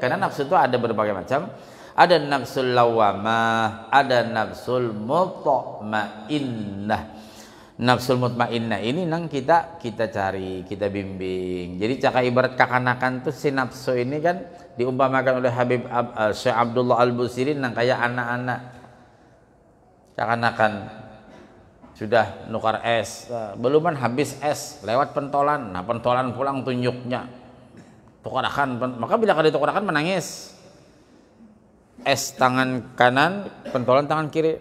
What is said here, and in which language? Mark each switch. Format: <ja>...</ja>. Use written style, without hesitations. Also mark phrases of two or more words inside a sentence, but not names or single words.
<id>Karena nafsu itu ada berbagai macam. Ada</id> <ar>النفس اللوامة,</ar> <id>ada</id> <ar>النفس المطمئنة. النفس المطمئنة</ar> <bjn>ini nang kita cari, kita bimbing. Jadi cakap ibarat kakanakan tuh si nafsu ini kan diumpamakan oleh Habib Syekh Abdullah Al-Busiri nang kayak anak-anak kakanakan sudah nukar es, beluman habis es lewat pentolan. Nah pentolan pulang tunjuknya tukarakan, maka bila kada tukarakan menangis. Es tangan kanan, pentolan tangan kiri.</bjn>